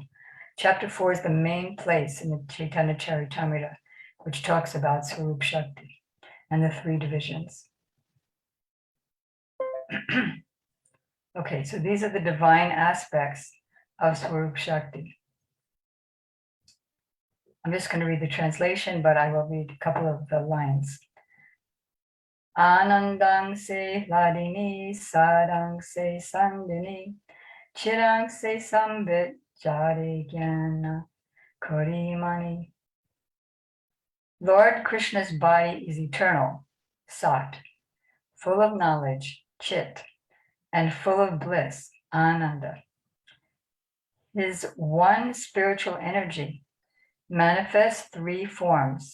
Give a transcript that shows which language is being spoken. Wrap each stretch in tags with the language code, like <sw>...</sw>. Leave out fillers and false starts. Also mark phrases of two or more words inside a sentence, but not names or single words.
<en>Chapter 4 is the main place in the Chaitanya Charitamrita, which talks about Swarup Shakti and the three divisions. Okay, so these are the divine aspects of Swarup Shakti. I'm just going to read the translation, but I will read a couple of the lines.</en> <bn>আনন্দাংশে হ্লাদিনী, সদংশে সন্ধিনী, চিদংশে সম্বিৎ, যারে জ্ঞান করি মানি.</bn> <en>Lord Krishna's body is eternal, sat, full of knowledge, chit, and full of bliss, ananda. His one spiritual energy manifests three forms.</en>